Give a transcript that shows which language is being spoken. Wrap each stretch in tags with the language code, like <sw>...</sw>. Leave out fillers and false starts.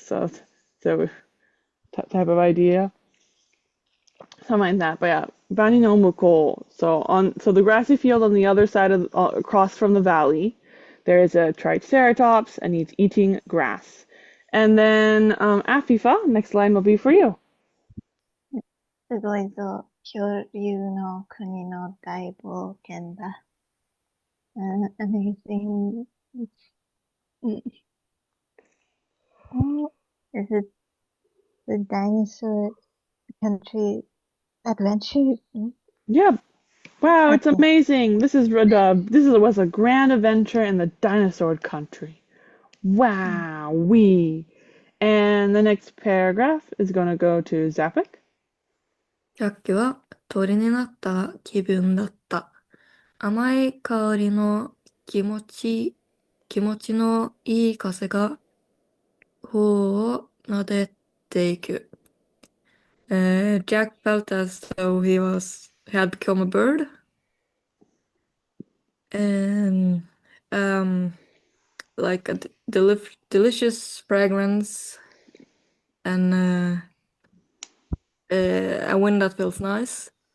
<en>So type of idea. Something like that, but yeah, Bani no Muko. So the grassy field on the other side of across from the valley, there is a triceratops and he's eating grass. And then Afifa, next line will be for you.</en> <ja>すごいぞ、恐竜の国の大冒険だ。</ja> <en>Amazing. Oh, is it the dinosaur country adventure? Yeah. Wow, it's Okay. amazing. This was a grand adventure in the dinosaur country. Wow, And the next paragraph is going to go to Zapik.</en> <ja>ジャックは鳥になった気分だった。甘い香りの気持ちのいい風が頬を撫でていく。</ja> <en>Jack felt as though he had become a bird. And like a delicious fragrance and a wind that feels nice.</en>